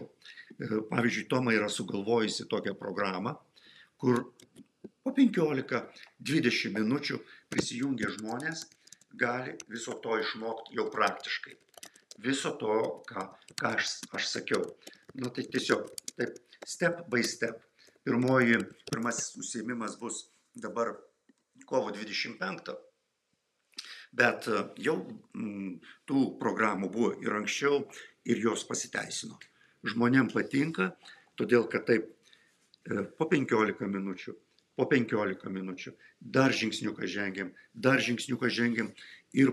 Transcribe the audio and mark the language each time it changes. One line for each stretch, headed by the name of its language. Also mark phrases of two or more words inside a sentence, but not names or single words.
Lithuanian: Pavyzdžiui, Toma yra sugalvojusi tokią programą, kur po 15-20 minučių prisijungia žmonės, gali viso to išmokti jau praktiškai. Viso to, ką aš sakiau. Nu, tai tiesiog taip,
English: step by step.
Lithuanian: Pirmasis užsiėmimas bus dabar kovo 25. Bet jau tų programų buvo ir anksčiau, ir jos pasiteisino. Žmonėm patinka, todėl kad taip po 15 minučių, dar žingsniuką žengiam ir